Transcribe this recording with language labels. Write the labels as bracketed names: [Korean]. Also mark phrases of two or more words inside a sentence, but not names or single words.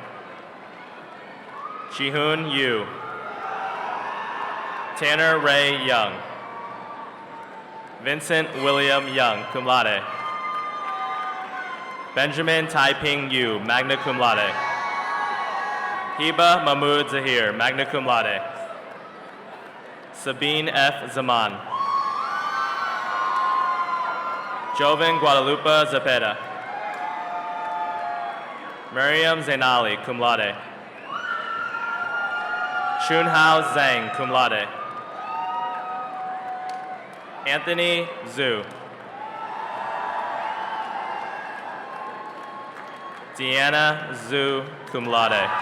[English] Jihoon Yu. Tanner Ray Young. Vincent William Young, [Latin] cum laude. [English] Benjamin Taiping Yu, [Latin] magna cum laude. [English] Hiba Mahmoud Zahir, [Latin] magna cum laude. [English] Sabine F. Zaman. Joven Guadalupe Zepeda. Miriam Zainali, [Latin] cum laude. [English] Chunhao Zhang, [Latin] cum laude. [English] Anthony Zhu. Deanna Zhu, [Latin] cum laude.